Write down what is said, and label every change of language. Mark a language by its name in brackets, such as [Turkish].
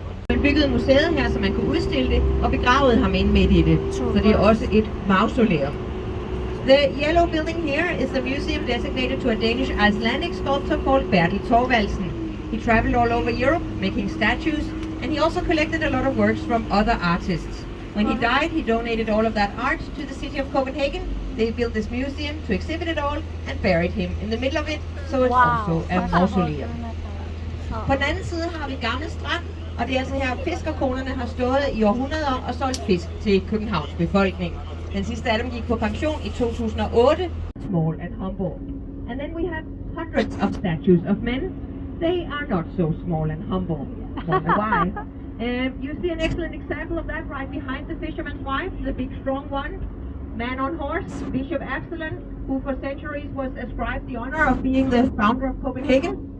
[Danish] Man byggede museet her, så man kunne udstille det, og begravede ham ind midt i det. Så det er også et mausoleum. [English] The yellow building here is a museum designated to a Danish Icelandic sculptor called Bertel Thorvaldsen. He traveled all over Europe making statues, and he also collected a lot of works from other artists. When he died, he donated all of that art to the city of Copenhagen. They built this museum to exhibit it all and buried him in the middle of it, so it's also a mausoleum. [Danish] På den anden side har vi Gamle Strand, og det er altså her, fiskerkonerne har stået i århundreder og solgt fisk til Københavns befolkning. Den sidste af dem gik på pension i 2008. [English] Small and humble. And then we have hundreds of statues of men. They are not so small and humble. Wonder why? You see an excellent example of that right behind the fisherman's wife, the big strong one. Man on horse, Bishop Absalon, who for centuries was ascribed the honor of being the founder of Copenhagen.